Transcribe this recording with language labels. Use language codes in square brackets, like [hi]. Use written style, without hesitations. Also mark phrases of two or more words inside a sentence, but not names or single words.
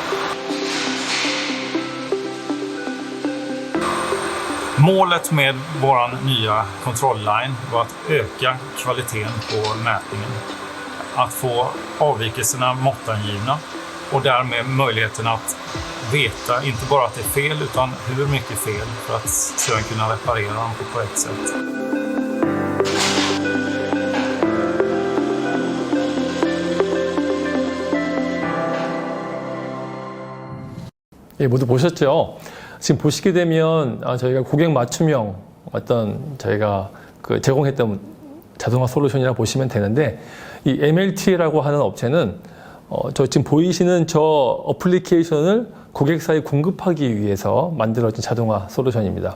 [sv] Målet med vår nya kontrollline var att öka kvaliteten på mätningen. Att få avvikelserna måttangivna och därmed möjligheten att veta inte bara att det är fel utan hur mycket fel för att sedan kunna reparera dem på korrekt sätt. [ko] 예, 모두 보셨죠? 지금 보시게 되면 저희가 고객 맞춤형 어떤 저희가 제공했던 자동화 솔루션이라 보시면 되는데 이 MLT라고 하는 업체는 저 지금 보이시는 저 어플리케이션을 고객사에 공급하기 위해서 만들어진 자동화 솔루션입니다.